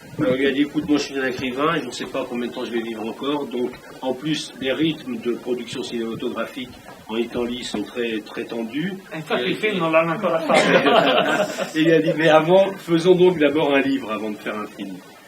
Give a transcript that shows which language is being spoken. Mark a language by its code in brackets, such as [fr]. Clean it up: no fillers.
[fr] Alors il lui a dit, écoute, moi je suis un écrivain, et je ne sais pas combien de temps je vais vivre encore, donc en plus les rythmes de production cinématographique en Italie sont très, très tendus. [it] E infatti il film non l'hanno ancora fatto. [fr] Et il a dit, mais avant, faisons donc d'abord un livre avant de faire un film.